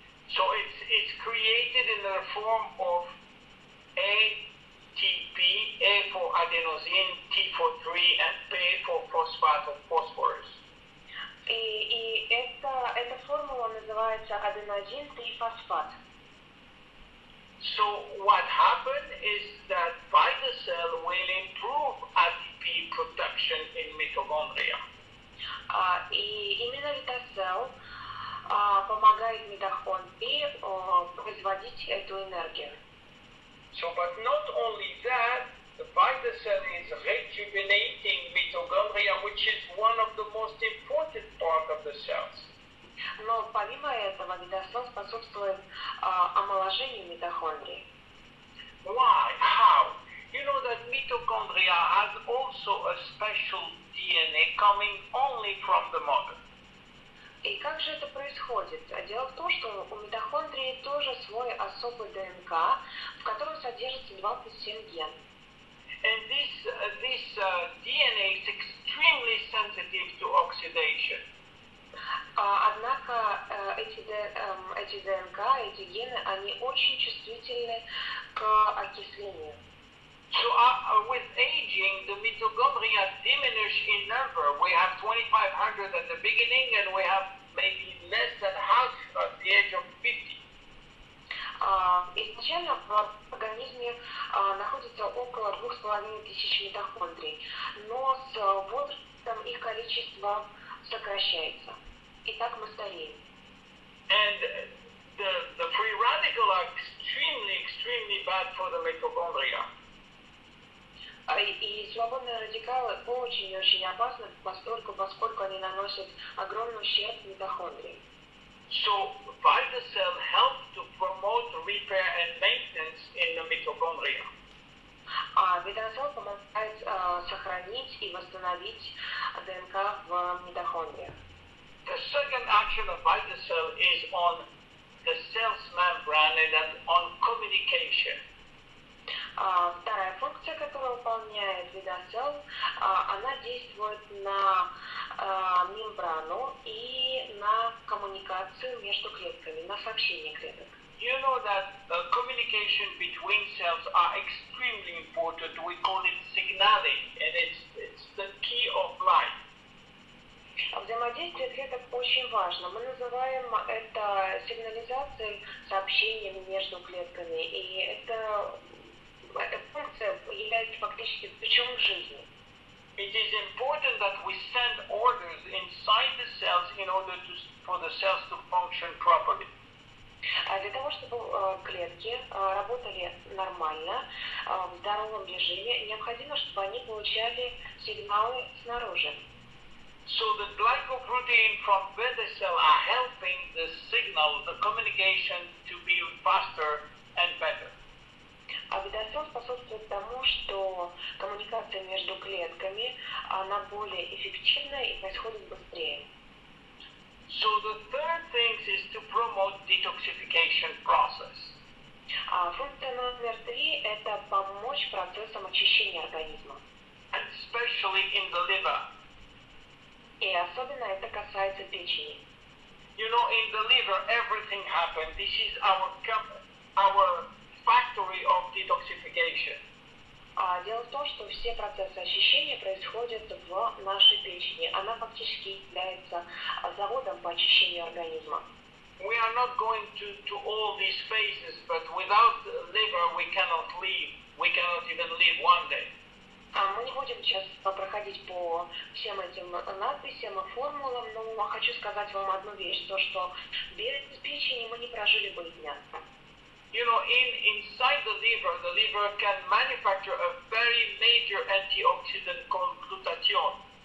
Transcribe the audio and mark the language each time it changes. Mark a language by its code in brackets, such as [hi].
[en] So it's created in the form of ATP, A for adenosine, T for 3, and P for phosphate of phosphorus. [ru] И эта формула называется аденозин-трифосфат. [en] So what happened is that by the cell will improve ATP production in mitochondria. [ru] И именно Витасел помогает митохондрии производить эту энергию. [en] So, but not only that, the beta cell is rejuvenating mitochondria, which is one of the most important part of the cells. [ru] Но помимо этого Витасел способствует омоложению митохондрий. [en] Why? How? You know that mitochondria has also a special DNA coming only from the mother. [ru] И как же это происходит? Дело в том, что у митохондрии тоже свой особый ДНК, в котором содержится 27 генов. [en] And this DNA is extremely sensitive to oxidation. [ru] Однако эти ДНК, эти гены, они очень чувствительны к окислению. [en] So with aging, the mitochondria diminish in number. We have 2,500 at the beginning, and we have maybe less than half at the age of 50. [ru] Изначально в организме находится около 2500 митохондрий, но с возрастом их количество сокращается. И так мы стареем. [en] And the free radical are extremely bad for the mitochondria. [ru] И свободные радикалы очень-очень опасны, поскольку они наносят огромный ущерб митохондрии. [en] So, beta cell help to promote repair and maintenance in the mitochondria. [ru] Витасел помогает сохранить и восстановить ДНК в митохондриях. [en] The second action of beta cell is on the cell's membrane and on communication. [ru] Вторая функция, которую выполняет Витасел, она действует на мембрану и на коммуникацию между клетками, на сообщение клеток. [en] You know that communication between cells are extremely important. We call it signaling, and it's the key of life. [ru] Взаимодействие клеток очень важно. Мы называем это сигнализацией, сообщением между клетками, и эта функция является фактически ключом в жизни. [en] It is important that we send orders inside the cells in order for the cells to function properly. [ru] Для того, чтобы клетки работали нормально, в здоровом режиме, необходимо, чтобы они получали сигналы снаружи. [en] So the glycoprotein from beta cell are helping the signal, the communication to be faster and better. [ru] А Витасел способствует тому, что коммуникация между клетками, она более эффективная и происходит быстрее. [en] So the third thing is to promote detoxification process. [ru] Функция номер 3 – это помочь процессам очищения организма. [en] And especially in the liver. [ru] И особенно это касается печени. [en] You know, in the liver everything happens. This is our factory of detoxification. [ru] Дело в том, что все процессы очищения происходят в нашей печени. Она фактически является заводом по очищению организма. [en] We are not going to all these phases, but without the liver we cannot live. We cannot even live one day. [ru] Мы не будем сейчас проходить по всем этим надписям и формулам, но хочу сказать вам одну вещь, то что без печени мы не прожили бы и дня. [en] You know, inside the liver can manufacture a very major antioxidant called glutathione.